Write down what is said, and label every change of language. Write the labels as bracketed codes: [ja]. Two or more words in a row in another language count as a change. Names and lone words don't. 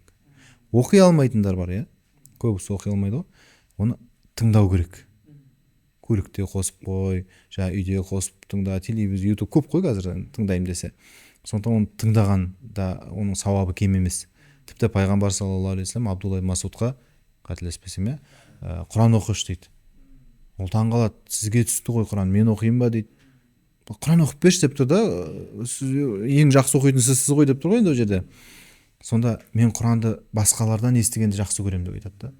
[kk] Оқи алмайтындар бар, көбісі оқи алмайды ғой. Оны тыңдау керек. Көлікте қосып қой, үйде қосып тыңда, телевизор, YouTube көп қой қазір тыңдаймын десе. Сондықтан оны тыңдаған да оның сауабы кем емес. Тіпті пайғамбар [ar] صلى الله عليه وسلم [kk] Абдулла ибн Масудқа, қателеспесем, Құран оқышы дейді. Ол таңғалады, сізге түсті ғой Құран, мен оқиын ба дейді. Құран оқып берші деп тұр да, ең жақсы оқитын сізсіз ғой деп тұр ғой енді ол жерде. Сонда мен Құранды басқалардан естігенді жақсы көремін деп айтады да.